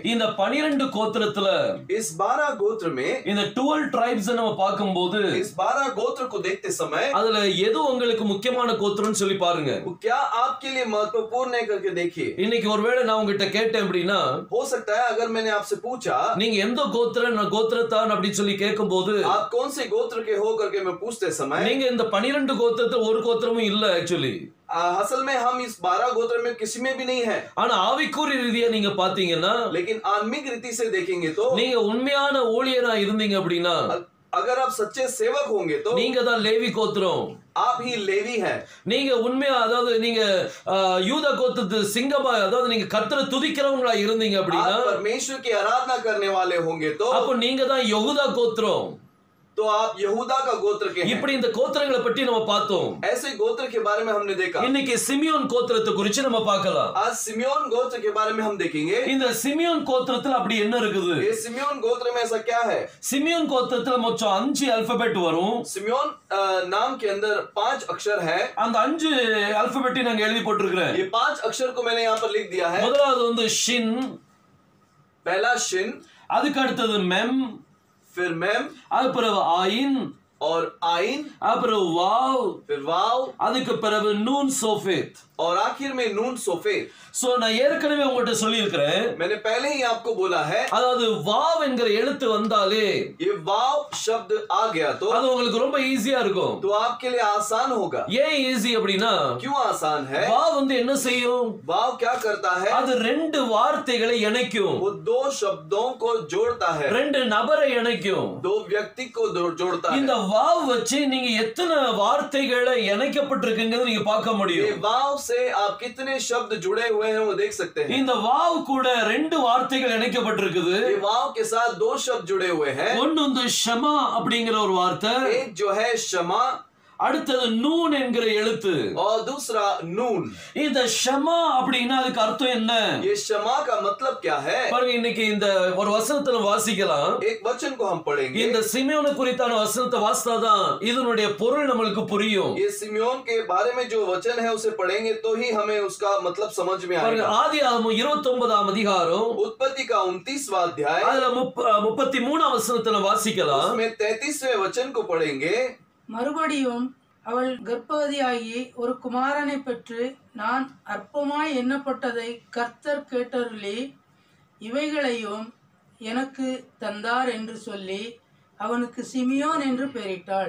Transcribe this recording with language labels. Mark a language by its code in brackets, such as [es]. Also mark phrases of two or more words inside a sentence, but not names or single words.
[ta] இந்த 12 கோத்திரத்துல [hi] इस 12 गोत्र में [ta] இந்த 12 ट्राइब्ஸ் நம்ம பாக்கும்போது [hi] इस 12 गोत्र को देखते समय [ta] அதுல எது உங்களுக்கு முக்கியமான கோத்திரம்னு சொல்லி பாருங்க. [hi] वो क्या आपके लिए महत्वपूर्ण है करके देखिए। [ta] இன்னைக்கு ஒருவேளை நான் உங்ககிட்ட கேட்டேன் அப்படின்னா [hi] हो सकता है अगर मैंने आपसे पूछा [ta] நீங்க எந்த கோத்திரத்தான் அப்படி சொல்லி கேட்கும்போது [hi] आप कौन से गोत्र के हो करके मैं पूछते समय [ta] நீங்க இந்த 12 கோத்திரத்துல ஒரு கோத்திரமும் இல்ல ஆக்சுவலி. [hi] असल में हम इस 12 गोत्र में किसी में भी नहीं है। [ta] ஆனா ஆவிக்குரிய ரீதியா நீங்க பாத்தீங்கன்னா [hi] लेकिन आत्मिक रीति से देखेंगे तो [ta] நீங்க உண்மையான ஊழியரா இருந்தீங்க அப்படின்னா [hi] अगर आप सच्चे सेवक होंगे तो [ta] நீங்க தான் லேவி கோத்திரம். [hi] आप ही लेवी है। [ta] நீங்க உண்மையா அதாவது நீங்க யூதா கோத்திரத்து சிங்கமா அதாவது நீங்க கர்த்தரை துதிக்கிறவங்களா இருந்தீங்க அப்படின்னா [hi] परमेश्वर की आराधना करने वाले होंगे तो [ta] அப்ப நீங்க தான் யெகூதா கோத்திரம். [hi] तो आप यहूदा का गोत्र के हैं। [ta] இப்படி இந்த கோத்திரங்களை பற்றி நம்ம பார்த்தோம். [hi] ऐसे गोत्र के बारे में हमने देखा। [ta] இன்னைக்கு சிமியோன் கோத்திரத்தை குறித்து நம்ம பார்க்கலாம். [hi] आज सिमियोन गोत्र के बारे में हम देखेंगे। [ta] இந்த சிமியோன் கோத்திரத்துல அப்படி என்ன இருக்குது? [hi] ये सिमियोन गोत्र में ऐसा क्या है? [ta] சிமியோன் கோத்திரத்துல மொத்தம் 5 அல்பபெட் வரும். [hi] सिमियोन नाम के अंदर 5 अक्षर है। [ta] அந்த 5 அல்பபெட்டை நான் எழுதி போட்டுருக்கேன். [hi] ये 5 अक्षर को मैंने यहाँ पर लिख दिया है। [ta] முதலாவது வந்து ஷின், [hi] पहला शिन, [ta] அதுக்கு அடுத்தது மெம், [hi] फिर मेम, [ta] அது பிறகு ஆயின் [hi] और आइन, [ta] அப்புறம் வாவ், [hi] फिर वाव, [ta] அதுக்கு பிறகு நூன் சோஃபேத். [hi] और आखिर में नून सोफेद। [ta] சோ நான் ஏற்கனவே உங்கள்கிட்ட சொல்லி இருக்கிறேன், [hi] मैंने पहले ही आपको बोला है, [ta] அதாவது வாவ் என்கிற எழுத்து வந்தாலே [hi] ये वाव शब्द आ गया [ta] அது உங்களுக்கு ரொம்ப ஈஸியா இருக்கும். [hi] तो आपके लिए आसान होगा। [ta] ஏன் ஈஸி அப்படின்னா, [hi] क्यों आसान है? [ta] வாவ் வந்து என்ன செய்யும்? [hi] वाव क्या करता है? [ta] அது ரெண்டு வார்த்தைகளை இணைக்கும், [hi] वो दो शब्दों को जोड़ता है, [ta] ரெண்டு நபரை இணைக்கும். [hi] दो व्यक्ति को जोड़ता [ta] இந்த [hi] है। [ta] வாவ் வச்சு நீங்க எத்தனை வார்த்தைகளை இணைக்கப்பட்டிருக்குங்கிறது நீங்க பார்க்க [hi] ये [ta] முடியும். [hi] वाव से आप कितने शब्द जुड़े हुए हैं वो देख सकते हैं। [ta] இந்த வாவ் கூட ரெண்டு வார்த்தைகள் இணைக்கப்பட்டிருக்குது. [hi] ये वाव के साथ दो शब्द जुड़े हुए हैं। [ta] ஒன்னு வந்து ஷமா அப்படிங்கிற ஒரு வார்த்தை, [hi] एक जो है क्षमा [ta] அடுத்தது நூன் என்கிற எழுத்து. [hi] और दूसरा नून। [ta] இந்த ஷமா அப்படின்னா அதுக்கு அர்த்தம் என்ன? [hi] ये क्षमा का मतलब क्या है? [ta] பாருங்க, இன்னைக்கு இந்த ஒரு வசனத்துல வாசிக்கலாம். [hi] एक वचन को हम पढ़ेंगे। [ta] இந்த சிமியோனை குறித்தான வசனத்தை வாசித்தாதான் இதனுடைய பொருள் நம்மளுக்கு புரியும். [hi] ये सिमियोन के बारे में जो वचन है उसे पढ़ेंगे तो ही हमें उसका मतलब समझ में [ta] பாருங்க, [hi] आएगा। [ta] ஆதியாகமம் 29ஆம் அதிகாரம் [hi] उत्पत्ति का 29वां अध्याय, [ta] அதுல 33ஆம் வசனத்துல வாசிக்கலாம். [hi] उसमें 33वें वचन को पढ़ेंगे। [ta] மறுபடியும் அவள் கர்ப்பவதியாகி ஒரு குமாரனை பெற்று நான் அற்பமாய் எண்ணப்பட்டதை கர்த்தர் கேட்டருளி இவைகளையும் எனக்கு தந்தார் என்று சொல்லி அவனுக்கு சிமியோன் என்று பெயரிட்டாள்.